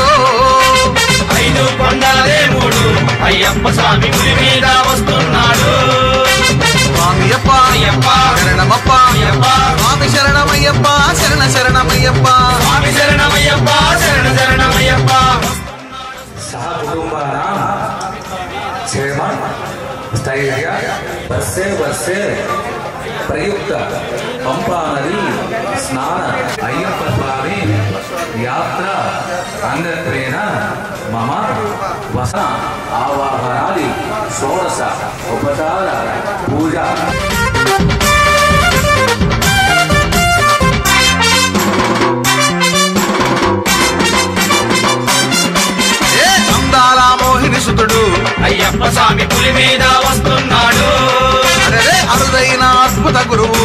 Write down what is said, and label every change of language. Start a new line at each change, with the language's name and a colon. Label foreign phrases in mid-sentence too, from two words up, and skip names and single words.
Telugu: 5 కొండల దేవుడు అయ్యప్ప స్వామి పులి మీద వస్తున్నాడు. స్వామియప్ప అయ్యప్ప శరణమప్ప స్వామి శరణమయ్యప్ప శరణ శరణమయ్యప్ప స్వామి శరణమయ్యప్ప శరణ శరణమయ్యప్ప.
Sanskrit: सहकुटुंबानां क्षेम स्थैर्य वर्षे वर्षे प्रयुक्त पंपा नदी स्नान अय्यप्प स्वामी यात्रा अंगत्वेन मम वसन आवाहनादि षोडश उपचार पूजा
Telugu: సుతుడు అయ్యప్ప స్వామి పులి మీద వస్తున్నాడు. అరే అరుదైన అద్భుత గురువు